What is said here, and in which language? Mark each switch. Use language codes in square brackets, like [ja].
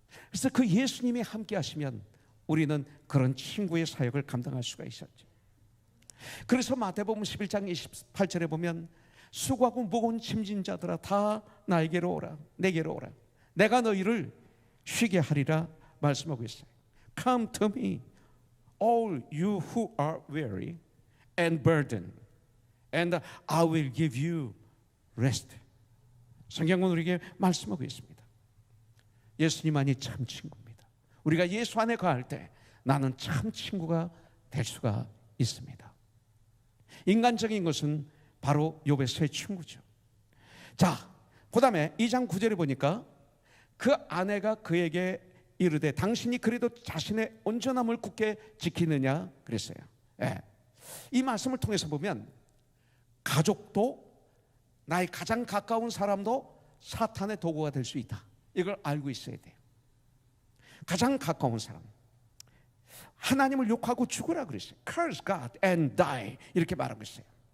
[ko] 그래서 그 예수님이 함께 하시면 우리는 그런 친구의 사역을 감당할 수가 있었죠. 그래서 마태복음 11장 28절에 보면 수고하고 무거운 짐진 자들아 다 나에게로 오라, 내게로 오라, 내가 너희를 쉬게 하리라 말씀하고 있어요. [en] Come to me, all you who are weary and burdened, and I will give you rest. [ko] 성경은 우리에게 말씀하고 있습니다. 예수님만이 참 친구입니다. 우리가 예수 안에 거할 때 나는 참 친구가 될 수가 있습니다. 인간적인 것은 바로 욥의 새 친구죠. 자, 그 다음에 2장 9절에 보니까 그 아내가 그에게 이르되 당신이 그래도 자신의 온전함을 굳게 지키느냐 그랬어요. 예. 이 말씀을 통해서 보면 가족도 나의 가장 가까운 사람도 사탄의 도구가 될 수 있다. 이걸 알고 있어야 돼요. 가장 가까운 사람, 하나님을 욕하고 죽으라 그랬어요. [en] Curse God and die [ko] 이렇게 말하고 있어요.